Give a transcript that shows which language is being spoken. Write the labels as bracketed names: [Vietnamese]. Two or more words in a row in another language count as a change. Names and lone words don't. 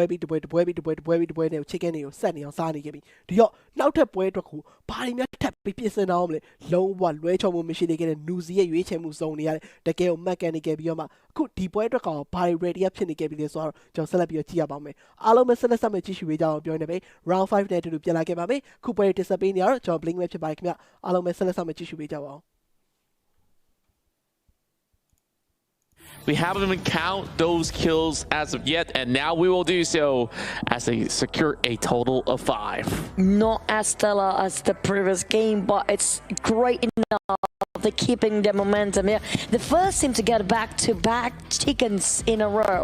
[Burmese] နဲ့ chicken တွေကိုဆက်နေအောင်စားနေခဲ့ပြီဒီတော့နောက်ထပ်ပွဲအတွက်ကိုဘာတွေများထပ်ပြီးပြင်ဆင်အောင်မလဲလုံးဝလွဲချော်မှုမရှိနေခဲ့တဲ့ Nuzi ရဲ့ရွေးချယ်မှုစုံနေရတဲ့တကယ်ကို mechanical ပြီးတော့မှအခုဒီပွဲအတွက်ကောင်ဘာတွေ ready ဖြစ်နေခဲ့ပြီလဲဆိုတော့ကျွန်တော်ဆက်လက်ပြီးကြည့်ရပါမယ်အားလုံးပဲဆက်လက်ကြည့်ရှုပေးကြအောင်ပြောနေပဲ round 5 နဲ့အတူတူပြန်လာခဲ့ပါမယ်ခုပွဲတင်ဆက်ပေးနေရတော့ကျွန်တော် blink ပဲဖြစ်ပါတယ်ခင်ဗျအားလုံးပဲဆက်လက်ကြည့်ရှုပေးကြပါအောင် [English] We haven't even count those kills as of yet, and now we will do so as they secure a total of 5. Not as stellar as the previous game, but it's great enough. They're keeping the momentum here. The first team to get back-to-back chickens in a row.